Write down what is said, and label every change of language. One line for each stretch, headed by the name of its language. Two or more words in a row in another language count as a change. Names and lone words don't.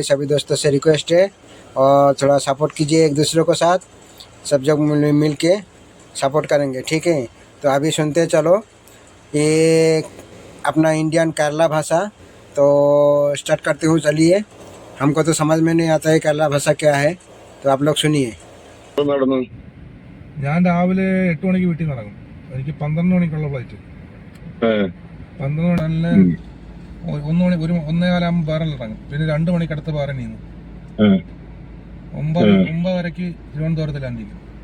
Hindi: सभी दोस्तों से रिक्वेस्ट है और थोड़ा सपोर्ट कीजिए एक दूसरे को साथ। सब जब मिल के सपोर्ट करेंगे, ठीक है। तो अभी सुनते चलो ये अपना इंडियन केरला भाषा। तो स्टार्ट करते हूँ, चलिए। हमको तो समझ में नहीं आता है केरला भाषा क्या है, तो आप लोग सुनिए।
Malayalam: ഞാൻ രാവിലെ 8 മണിക്ക് വീട്ടിൽ നിന്ന് ഇറങ്ങും. എനിക്ക് 12 മണിക്കുള്ള ഫ്ലൈറ്റ്. 12 മണി നല്ല 1 മണി 1:15 ബഹ്റൈനിൽ ഇറങ്ങും. പിന്നെ 2 മണിക്ക് അടുത്ത് ബഹ്റൈനിൽ നിന്ന് 9:30 തിരുവനന്തപുരത്ത് ലാൻഡ് ചെയ്യും.